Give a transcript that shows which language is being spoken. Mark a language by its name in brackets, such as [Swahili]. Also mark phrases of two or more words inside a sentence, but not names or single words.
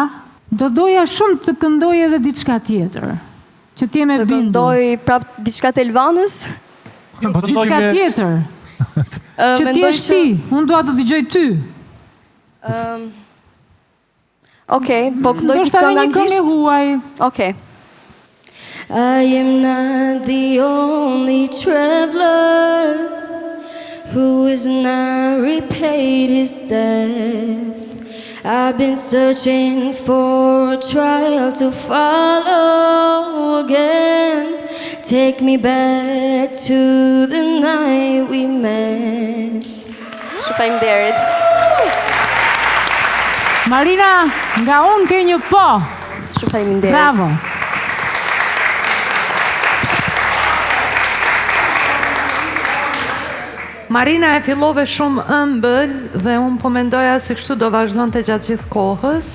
[Albanian] Do doja shumë të këndoj edhe diçka tjetër, që ti me bindur. Të këndoj prap diçka të Elvanës? Po diçka tjetër. Që ti është ti, unë dua të dëgjoj ty. Okej, po këndoj një këngë anglisht? Huaj. Okej. [English] I am not the only traveler who has not repaid his debt. I've been searching for a trial to follow again. Take me back to the night we met. [Albanian] Faleminderit. Marina, nga unë ke një po. Faleminderit. Bravo. Marina e fillove shumë ëmbël dhe unë po mendoja se kështu do vazhdonte gjatë gjithë kohës.